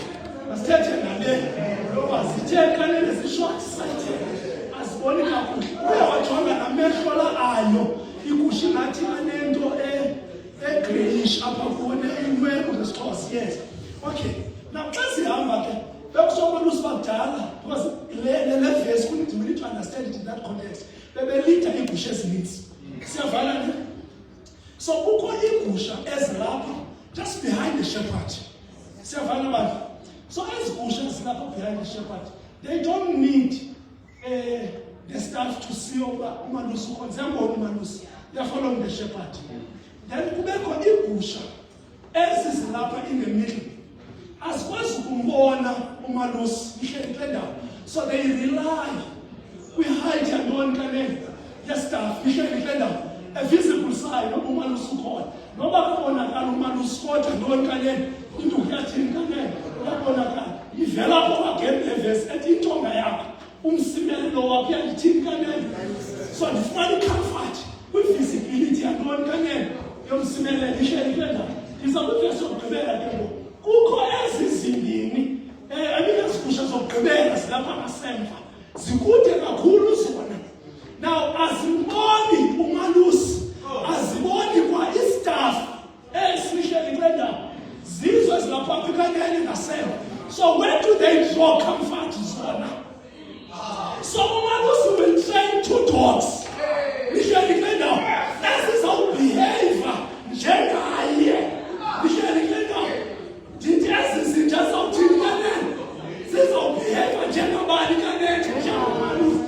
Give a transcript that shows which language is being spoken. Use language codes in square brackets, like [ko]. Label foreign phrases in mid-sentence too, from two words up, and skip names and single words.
[xh] Asithethe ngale ngoba zithe kanene zi-short-sighted, aziboni kakuhle. Uyawajonga namehlo la ayo igusha ingathi anento e-greyish apha kuone inwebu ngesixhosa. [en] Yes. Okay. Now [xh] xa sihamba ke bekusobona usibakudala [en] because le verse we need to understand it in that context. [xh] Bebelida iigusha ezininzi. Siyavana ne? So kukho iigusha ezilapha [en] just behind the shepherd. [xh] Siyavana bantu. [en] So as bushes are behind the shepherd, they don't need the staff to see over umalusi. They are following the shepherd. [xh] Then kubeko igusha ezizilapha [en] in the middle. [xh] As kwazi ukumbona umalusi ihleli kule ndawo. [en] So they rely. [xh] We hide yantoni kanene yestaff ihleli kule ndawo. [en] A visible sign of [xh] umalusi ukhona. Noba kubonakala umalusi kodwa ntoni kanene induku yathini kanene. Ivela kwakhe levesi ethi intonga yakho umsimelelo wakho yalithini kanene. So ndifumana comfort kwi-visibility yantoni kanene yomsimelelo ihleli kule ndawo. Ndiza kwivesi yokugqibela ke ngoku. Kukho ezi zimbini ezigusha zokugqibela zilapha ngasemva, zikude kakhulu zona. Now aziboni umalusi, aziboni kwa istaff esihleli kule ndawo. Zizwe zilapha kanene ngasemva. [en] So where do they draw comfort zona? So umalusi will train two dogs. [xh] Ihleli kule ndawo ezizawubehave njengaye. Ihleli kule ndawo. Ndithi ezi zinja zawuthini kanene? Zizawubehave njengabani kanene?